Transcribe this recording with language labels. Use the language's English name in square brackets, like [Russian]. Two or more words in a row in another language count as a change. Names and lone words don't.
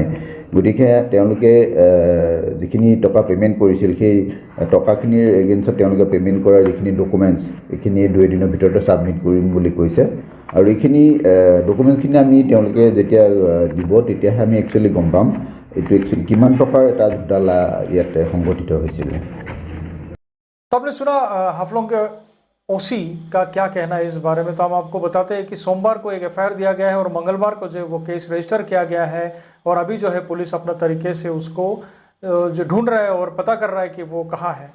[Assamese] গতিকে তেওঁলোকে যিখিনি টকা পে'মেণ্ট কৰিছিল সেই টকাখিনিৰ এগেইনষ্টত তেওঁলোকে পে'মেণ্ট কৰাৰ যিখিনি ডকুমেণ্টছ এইখিনি 2 দিনৰ ভিতৰতে ছাবমিট কৰিম বুলি কৈছে। আৰু এইখিনি ডকুমেণ্টছখিনি আমি তেওঁলোকে যেতিয়া দিব তেতিয়াহে আমি একচুৱেলি গম পাম এইটো একচুৱেলি কিমান টকাৰ এটা ঘোটালা ইয়াতে সংঘটিত হৈছিলে। [Hindi] तो आपने सुना हाफलोंग के ओसी का क्या कहना है इस बारे में, तो हम आपको बताते हैं कि सोमवार को एक एफआईआर दिया गया है और मंगलवार को जो वो केस रजिस्टर किया गया है और अभी जो है पुलिस अपना तरीके से उसको जो ढूंढ रहा है और पता कर रहा है कि वो कहाँ है।